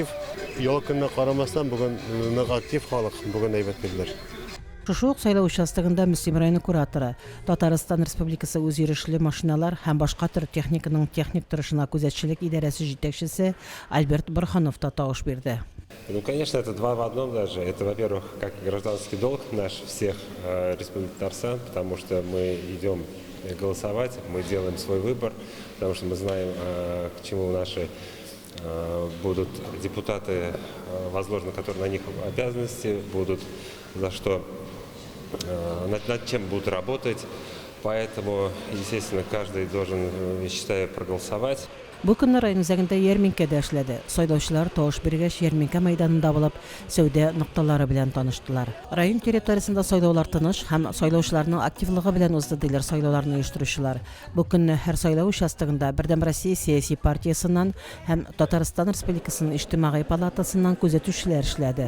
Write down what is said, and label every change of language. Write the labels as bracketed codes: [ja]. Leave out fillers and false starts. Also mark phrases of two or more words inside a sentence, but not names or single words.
[tt] Ял көненә карамастан бүген нык актив халык, бүген әйбәт килделәр. Шушы ук сайлау участогында Müslim районы кураторы, Татарстан Республикасы үзйөрешле машиналар һәм башка төр техниканың техник торышына күзәтчелек идарәсе җитәкчесе Альберт Борханов та тавыш бирде. [ru] Ну, конечно, это два в одном даже. Это, во-первых, как гражданский долг наш всех Республики Татарстан, потому что мы идем голосовать, мы делаем свой выбор, потому что мы знаем, к чему наши будут депутаты, возложены, которые на них обязанности, будут за что, над чем будут работать. Поэтому, естественно, каждый должен, я считаю, проголосовать. [tt] Бу көнне район үзәгендә ярминкә дә эшләде. Сайлаучылар тавыш биргәч ярминкә мәйданында булып, сәүдә нокталары белән таныштылар. Район территориясендә сайлаулар тыныч һәм сайлаучыларның активлыгы белән узды диләр сайлауларны оештыручылар. Бу көнне һәр сайлау участогында Бердәм Россия сиясәт партиясыннан һәм Татарстан Республикасының иҗтимагый палатасыннан күзәтүчеләр эшләде.